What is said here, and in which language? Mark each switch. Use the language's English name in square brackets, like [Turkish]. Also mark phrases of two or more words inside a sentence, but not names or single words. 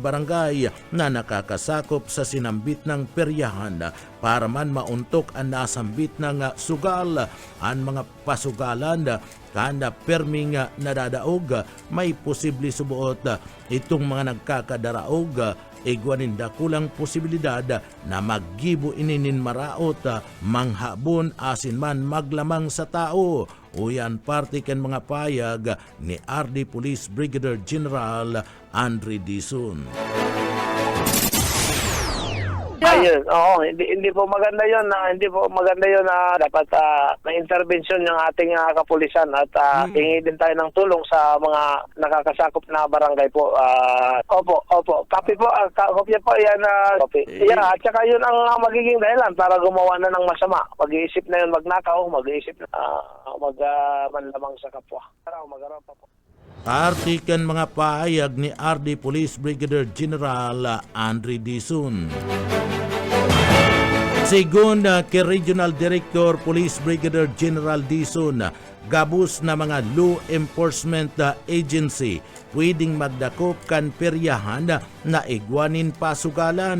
[Bikol] barangay na nakakasakop sa sinambit ng peryahan para man mauntok ang nasambit ng sugal ang mga pasugalan kanda perming nadadaog may posible subuot itong mga nagkakadaraog igwanin dakulang posibilidad na maggibo ininin maraot manghabon asin man maglamang sa tao. Uyan parte kan mga payag ni RD Police Brigadier General Andre Dizon. [Filipino] Ayun, oo, hindi po maganda 'yon na dapat may intervention ng ating kapulisan at hingi din tayo ng tulong sa mga nakakasakop na barangay po. Opo. Copy po, kopya po yan. Copy. Yeah, at saka 'yun ang magiging dahilan para gumawa na ng masama. Mag-iisip na 'yun magnakaw, mag-iisip na manlamang sa kapwa. [Bikol] Magaraw pa po. Partikan mga pahayag ni RD Police Brigadier General Andre Dizon. Sigon kay Regional Director Police Brigadier General Dizon, gabus na mga [English] law enforcement agency [Bikol] pwedeng magdakop kan peryahan na igwanin pasugalan.